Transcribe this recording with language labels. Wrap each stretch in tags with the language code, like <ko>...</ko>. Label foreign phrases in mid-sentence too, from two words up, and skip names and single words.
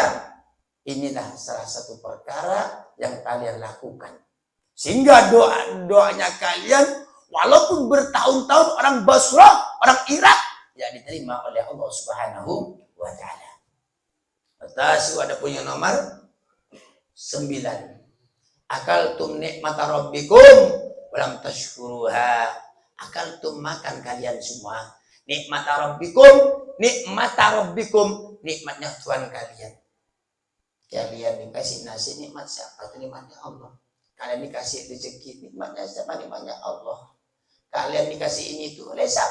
<id>Inilah salah satu perkara yang kalian lakukan, sehingga doanya kalian walaupun bertahun-tahun orang Basrah, orang Irak, ya diterima oleh Allah</id> <ar>سبحانه وتعالى.</ar> <id>Atas ada punya nomor 9.</id> <ar>أكلتم نعمة ربكم ولم تشكروها.</ar> <id>Akaltum makan kalian semua</id> <ar>نعمة ربكم,</ar> <id>nikmatnya Tuhan kalian. Kalian dikasih nasi, nikmat siapa? Itu nikmatnya Allah. Kalian dikasih rezeki, nikmatnya siapa? Nikmatnya Allah. Kalian dikasih ini tuh oleh siapa?</id>